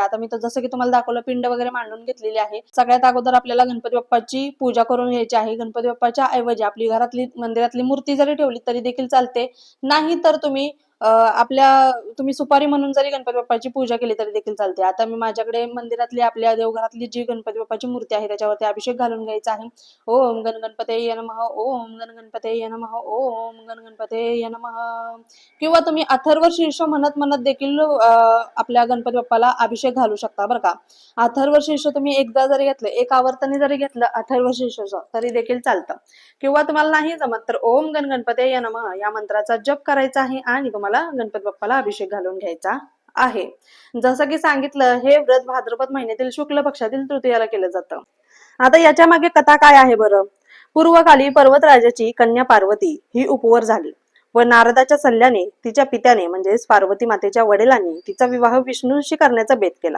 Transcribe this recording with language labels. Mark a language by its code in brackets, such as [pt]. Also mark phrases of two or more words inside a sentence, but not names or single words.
[mr] आता मी तर जसं की तुम्हाला दाखवलं, पिंड वगैरे मांडून घेतलेली आहे. सगळ्यात अगोदर आपल्याला गणपती बाप्पाची पूजा करून घ्यायची आहे. गणपती बाप्पाच्या ऐवजी आपली घरातली मंदिरातली मूर्ती जरी ठेवली तरी देखील चालते. नाही तर तुम्ही सुपारी म्हणून जरी गणपती बाप्पाची पूजा केली तरी देखील चालते. आता मी माझ्याकडे मंदिरातली आपल्या देवघरातली जी गणपती बाप्पाची मूर्ती आहे त्याच्यावरती अभिषेक घालून घ्यायचा आहे. [sa] ओम गण गणपते नमः, ओम गण गणपते नमः, ओम गण गणपते नमः. [mr] किंवा तुम्ही अथर्व शीर्ष म्हणत म्हणत देखील आपल्या गणपती बाप्पाला अभिषेक घालू शकता बरं का. अथर्व शीर्ष तुम्ही एकदा जरी घेतलं, एक आवर्तने जरी घेतलं अथर्व शीर्ष तरी देखील चालतं. किंवा तुम्हाला नाही जमत तर [sa] ओम गण गणपते नमः [mr] या मंत्राचा जप करायचा आहे आणि तुम्हाला गणपती बाप्पाला अभिषेक घालून घ्यायचा आहे. जसं की सांगितलं, हे व्रत भाद्रपद महिन्यातील शुक्ल पक्षातील तृतीयाला केलं जातं. आता याच्या मागे कथा काय आहे बरं. पूर्वकाली पर्वतराजाची कन्या पार्वती ही उपवर झाली व नारदाच्या सल्ल्याने तिच्या पित्याने म्हणजेच पार्वती मातेच्या वडिलांनी तिचा विवाह विष्णूशी करण्याचा बेत केला.